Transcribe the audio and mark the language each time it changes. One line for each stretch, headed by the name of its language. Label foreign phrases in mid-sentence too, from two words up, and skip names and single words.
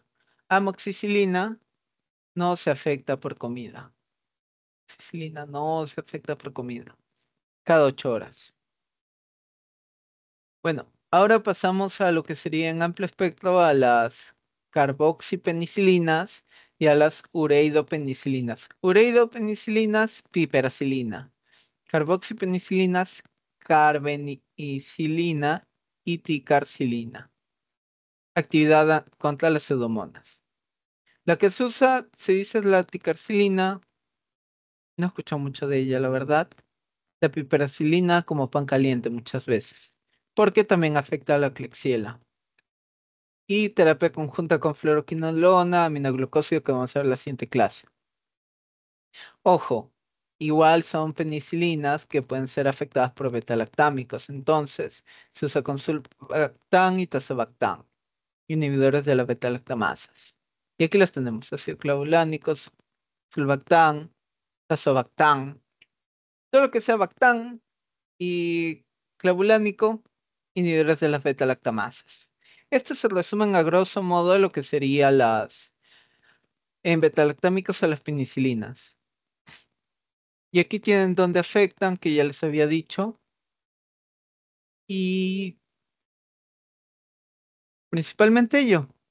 Spanish: Amoxicilina no se afecta por comida. Amoxicilina no se afecta por comida. Cada 8 horas. Bueno, ahora pasamos a lo que sería en amplio espectro a las carboxipenicilinas y a las ureidopenicilinas. Ureidopenicilinas, piperacilina. Carboxipenicilinas, carbenicilina y ticarcilina. Actividad contra las pseudomonas. La que se usa, se dice es la ticarcilina. No he escuchado mucho de ella, la verdad. La piperacilina como pan caliente muchas veces, porque también afecta a la Klebsiella. Y terapia conjunta con fluoroquinolona, aminoglucósido, que vamos a ver en la siguiente clase. Ojo, igual son penicilinas que pueden ser afectadas por betalactámicos, entonces se usa con sulbactam y tazobactam, inhibidores de las betalactamasas. Y aquí las tenemos, ácido clavulánicos, sulbactam, tazobactam, todo lo que sea bactam y clavulánico, inhibidores de las beta-lactamasas. Estos se resumen a grosso modo de lo que serían las en beta-lactámicos a las penicilinas. Y aquí tienen donde afectan, que ya les había dicho, y principalmente ello.